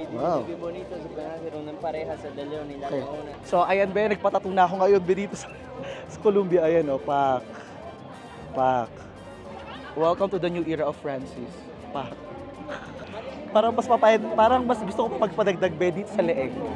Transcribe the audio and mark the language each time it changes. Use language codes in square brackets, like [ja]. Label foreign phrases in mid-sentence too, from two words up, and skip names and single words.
[es] Wow. diseños bien bonitos. Se pueden hacer una en pareja, hacer de león y la Okay. leona. [tl] So, ayan ba, nagpatato na ako ngayon be dito sa Columbia. Ayan, oh, pak. Pak. [en] Welcome to the new era of Francis. [tl] Pak. Parang mas gusto ko pagpadagdag be dito sa leeg.